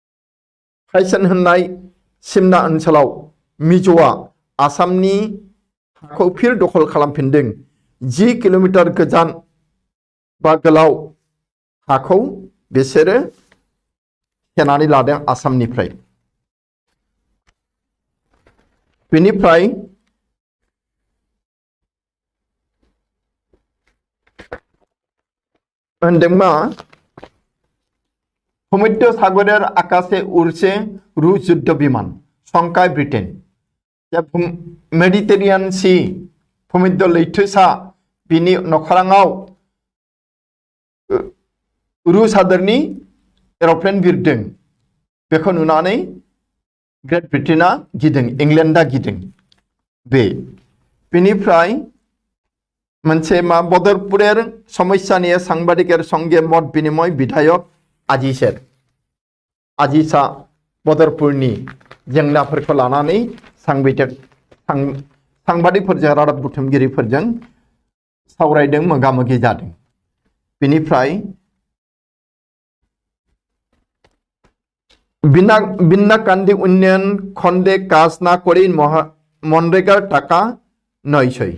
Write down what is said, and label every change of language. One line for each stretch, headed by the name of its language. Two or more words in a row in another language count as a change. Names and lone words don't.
Bodo: फाइसेन होननाय सिमना ओनसोलाव मिजोआ आसामनि हाखौ फिर दखल खालामफिनदों 10 किलोमीटर गोजान बा गोलाव हाखौ बिसोरो सेनानै लादों आसामनिफ्राय। बेनिफ्राय होनदों मा
Bangla: ভূমধ্য সাগরের আকাশে উড়ছে রুশ যুদ্ধ বিমান শঙ্কায় ব্রিটেন।
Bodo: मेडिटेरियान सी भूमध्य लैथोसा बिनि नखराङाव रूस हादोरनि एर'प्लेन बिरदों। बेखौ नुनानै ग्रेट ब्रिटेना गिदों, इंलेन्डा गिदों। बेनिफ्राय मोनसे मा
Bangla: বদরপুরের সমস্যা নিয়ে সাংবাদিকের সঙ্গে মত বিনিময়
Bodo: विधायक आजिसा बदरपुरनि जेंनाफोरखौ लानानै सांबादिकफोरजों रादाब बुथुमगिरिफोरजों सावरायदों, मोगा-मोगि जादों।
Bangla: बेनिफ्राय বিনা কান্দি উন্নয়ন খণ্ডে কাজ না করি মনরেগার টাকা নয়ছয়।